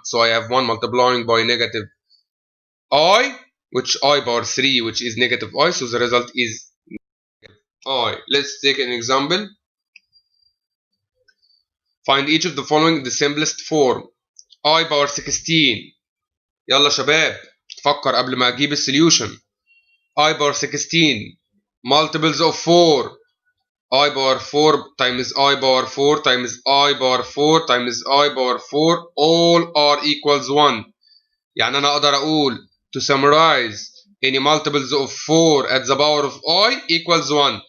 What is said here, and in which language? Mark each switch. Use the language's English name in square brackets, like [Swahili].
[English] So I have 1 multiplying by negative I, which I power 3, which is negative I, so the result is I. Let's take an example. Find each of the following the simplest form. I power 16. [Arabic] يلا شباب تفكر قبل ما اجيب السوليوشن. [English] I power 16 multiples of 4. I power 4 times I power 4 times I power 4 times I power 4 all are equals 1. [Arabic] يعني أنا أقدر أقول [English] to summarize any multiples of 4 at the power of I equals 1.